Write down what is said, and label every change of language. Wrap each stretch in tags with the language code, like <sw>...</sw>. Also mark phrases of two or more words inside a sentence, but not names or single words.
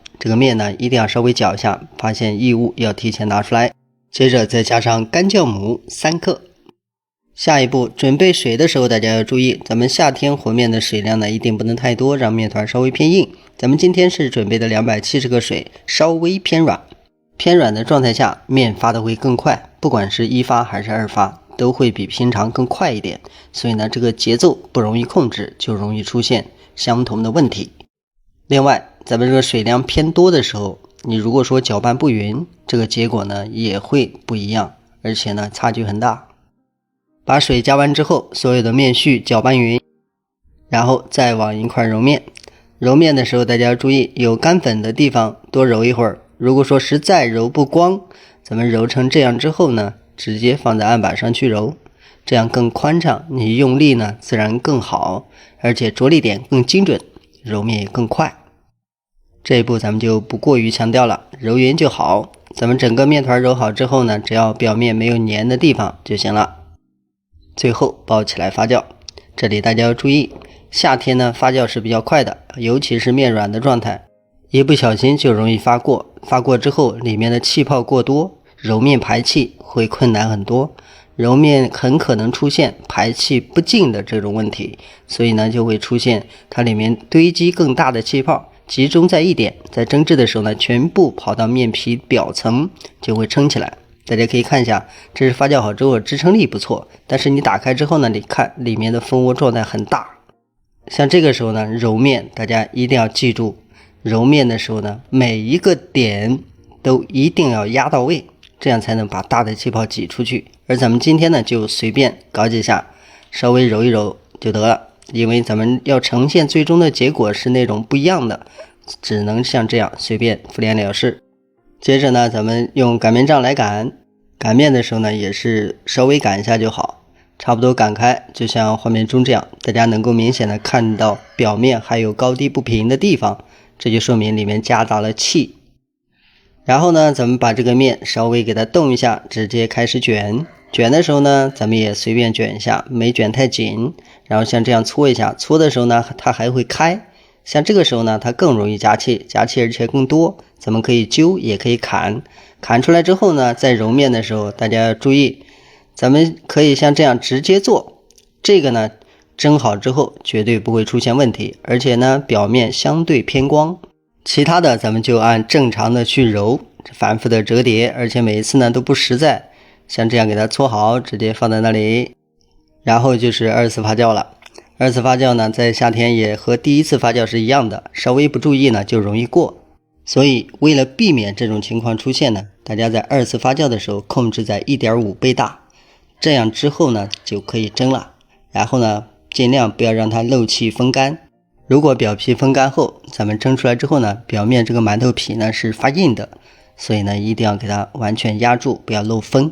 <zh>這個面呢一定要稍微攪一下，发现異物要提前拿出来。接着再加上干酵母3克。下一步準備水的時候，大家要注意，咱們夏天和面的水量呢一定不能太多，讓面团稍微偏硬。咱们今天是準備的270克水，稍微偏軟。偏軟的狀態下，面發的會更快，不管是1發還是2發，都會比平常更快一點。所以呢，這個節奏不容易控制，就容易出現相同的問題。另外，咱們這個水量偏多的時候，你如果說攪拌不勻，這個結果呢也會不一樣，而且呢差距很大。把水加完之後，所有的面絮攪拌勻，然後再往一塊揉面。揉面的時候，大家要注意，有乾粉的地方多揉一會兒。如果說實在揉不光，咱們揉成這樣之後呢，直接放在案板上去揉，這樣更寬敞，你用力呢自然更好，而且着力點更精準，揉面也更快。這一步咱們就不過於強調了，揉匀就好。咱們整個面团揉好之後呢，只要表面沒有粘的地方就行了。最後包起來發酵，這裡大家要注意，夏天呢發酵是比較快的，尤其是面軟的狀態，一不小心就容易發過，發過之後裡面的氣泡過多，揉面排氣會困難很多，揉面很可能出現排氣不盡的這種問題，所以呢就會出現它裡面堆積更大的氣泡，集中在一點，在蒸製的時候呢全部跑到面皮表層，就會撐起來。大家可以看一下，這是發酵好之後支撐力不錯，但是你打開之後呢，你看裡面的蜂窩狀態很大。像這個時候呢，揉面大家一定要記住，揉面的時候呢，每一個點都一定要壓到位，這樣才能把大的氣泡擠出去。而咱們今天呢，就隨便搞幾下，稍微揉一揉就得了，因為咱們要呈現最終的結果是那種不一樣的，只能像這樣隨便敷衍了事。接着呢，咱們用擀面杖來擀面的時候呢，也是稍微擀一下就好，差不多擀開，就像畫面中這樣，大家能夠明顯的看到表面還有高低不平的地方，這就說明裡面夾雜了氣。然後呢，咱們把這個面稍微給它動一下，直接開始捲。捲的時候呢，咱們也隨便捲一下，沒捲太緊，然後像這樣搓一下，搓的時候呢，它還會開。像這個時候呢，它更容易夾氣而且更多，咱們可以揪也可以砍出來之後呢，在揉面的時候大家要注意，咱們可以像這樣直接做，這個呢蒸好之後絕對不會出現問題，而且呢表面相對偏光。其他的咱們就按正常的去揉，反复的折疊，而且每一次呢都不实在，像這樣給它搓好，直接放在那裡，然後就是2次发酵了。2次发酵呢，在夏天也和第1次发酵是一樣的，稍微不注意呢就容易過。所以為了避免這種情況出現呢，大家在2次发酵的時候控制在 1.5 倍大，這樣之後呢就可以蒸了。然後呢盡量不要讓它漏氣風乾，如果表皮風乾後，咱們蒸出來之後呢，表面這個饅頭皮呢是發硬的，所以呢一定要給它完全壓住，不要漏風。</zh>